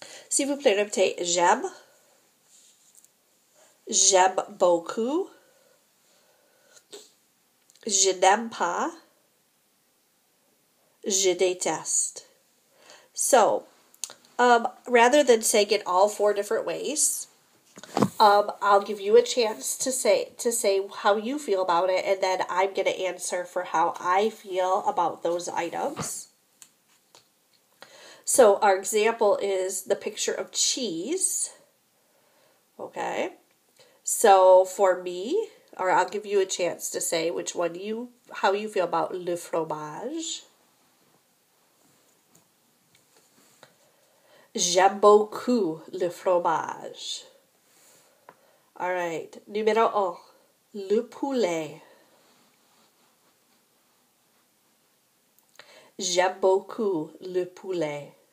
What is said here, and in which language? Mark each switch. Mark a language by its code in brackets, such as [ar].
[fr] S'il vous plaît, répétez j'aime, j'aime beaucoup, je n'aime pas, je déteste. [en] So, rather than saying it all 4 different ways, I'll give you a chance to say how you feel about it, and then I'm going to answer for how I feel about those items. So, our example is the picture of cheese. Okay. So, for me, Or I'll give you a chance to say which one how you feel about [fr] le fromage. J'aime beaucoup le fromage. [en] All right. [fr] Numéro 1. Le poulet. J'aime beaucoup le poulet.